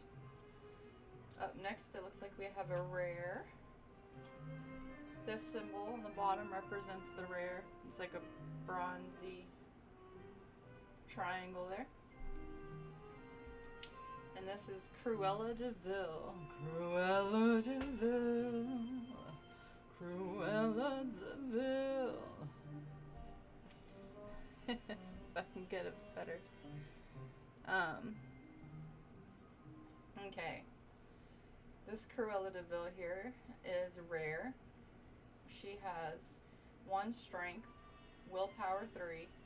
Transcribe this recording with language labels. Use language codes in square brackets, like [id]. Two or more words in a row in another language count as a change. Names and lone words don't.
[en] Up next it looks like we have a rare. This symbol on the bottom represents the rare. It's like a bronzy triangle there. And this is Cruella de Vil. Cruella de Vil. Cruella de Vil. If I can get it better. Okay. This Cruella de Vil here is rare. She has 1 strength, willpower 3.